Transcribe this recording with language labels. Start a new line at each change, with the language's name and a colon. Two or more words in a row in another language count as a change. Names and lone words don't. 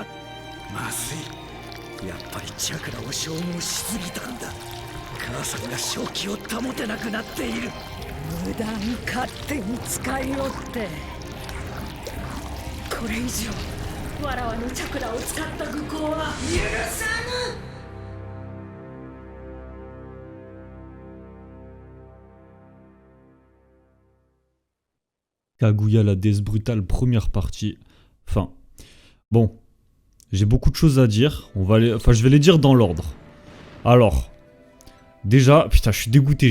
Japanese: まずい。やっぱりチャクラを消耗しすぎたんだ。母さんが正気を保てなくなっている。無駄に勝手に使いよって。これ以上わらわのチャクラを使った愚行は許さぬ。
French: Kaguya la déesse brutale, première partie. Enfin, bon, j'ai beaucoup de choses à dire. Je vais les dire dans l'ordre. Alors, déjà, putain, je suis dégoûté.